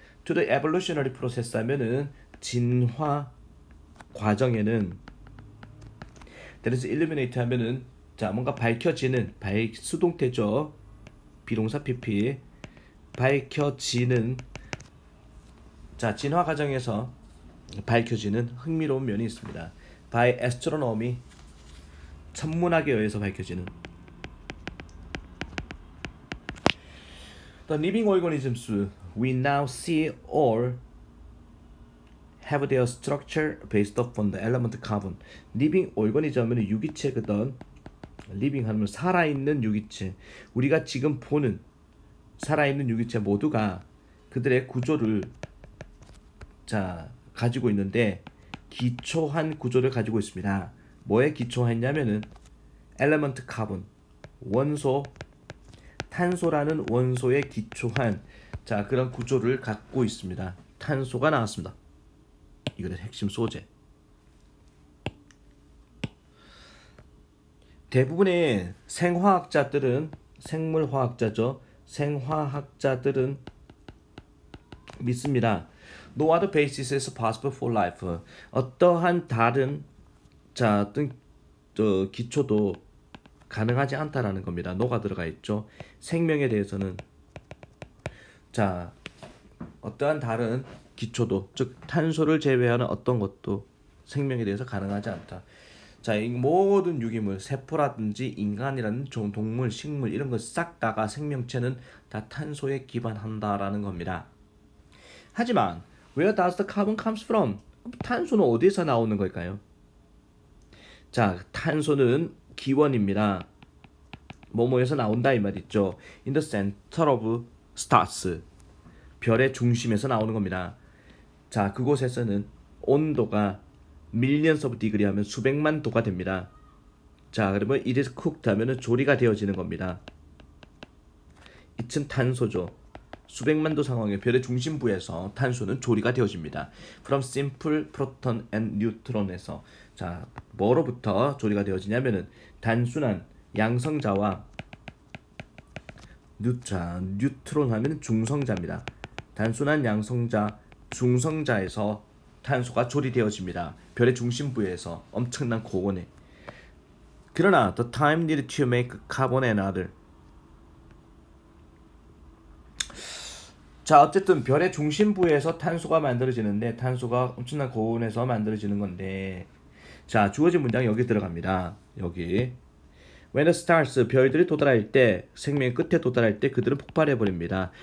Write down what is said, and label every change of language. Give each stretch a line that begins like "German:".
English: To the evolutionary process
Korean: 하면은 진화 과정에는
English: There is illuminate
Korean: 하면은 자 뭔가 밝혀지는 수동태죠. 비동사 PP 밝혀지는 자 진화 과정에서 밝혀지는 흥미로운 면이 있습니다.
English: By astronomy
Korean: 천문학에 의해서 밝혀지는
English: The living organisms we now see all have their structure based upon the element carbon.
Korean: living organism은 유기체거든. living 하면 살아있는 유기체. 우리가 지금 보는 살아있는 유기체 모두가 그들의 구조를 자 가지고 있는데 기초한 구조를 가지고 있습니다. 뭐에 기초했냐면은 엘레먼트 카본, 원소 탄소라는 원소에 기초한 자 그런 구조를 갖고 있습니다. 탄소가 나왔습니다. 이거는 핵심 소재. 대부분의 생화학자들은 생물화학자죠. 생화학자들은 믿습니다.
English: No other basis is possible for life.
Korean: 어떠한 다른 자 어떤 기초도 가능하지 않다라는 겁니다. no가 들어가 있죠. 생명에 대해서는 자 어떠한 다른 기초도 즉 탄소를 제외하는 어떤 것도 생명에 대해서 가능하지 않다. 자, 이 모든 유기물, 세포라든지 인간이라는 동물, 식물 이런 것 싹 다가 생명체는 다 탄소에 기반한다라는 겁니다. 하지만
English: where does the carbon comes from?
Korean: 탄소는 어디서 나오는 걸까요? 자, 탄소는 기원입니다. 뭐뭐에서 나온다 이 말 있죠.
English: In the center of stars.
Korean: 별의 중심에서 나오는 겁니다. 자, 그곳에서는 온도가
English: millions of degree
Korean: 하면 수백만 도가 됩니다. 자, 그러면
English: it is cooked
Korean: 하면은 조리가 되어지는 겁니다. 이층 탄소죠. 수백만 도 상황의 별의 중심부에서 탄소는 조리가 되어집니다.
English: From simple proton and neutron
Korean: 에서 자, 뭐로부터 조리가 되어지냐면은 단순한 양성자와 뉴트론 하면 중성자입니다. 단순한 양성자, 중성자에서 탄소가 조리되어집니다. 별의 중심부에서 엄청난 고온에. 그러나
English: the time needed to make carbon and other.
Korean: 자, 어쨌든 별의 중심부에서 탄소가 만들어지는데 탄소가 엄청난 고온에서 만들어지는 건데 자, 주어진 문장이 여기 들어갑니다. 여기
English: When the stars,
Korean: 별들이 도달할 때, 생명의 끝에 도달할 때 그들은 폭발해버립니다.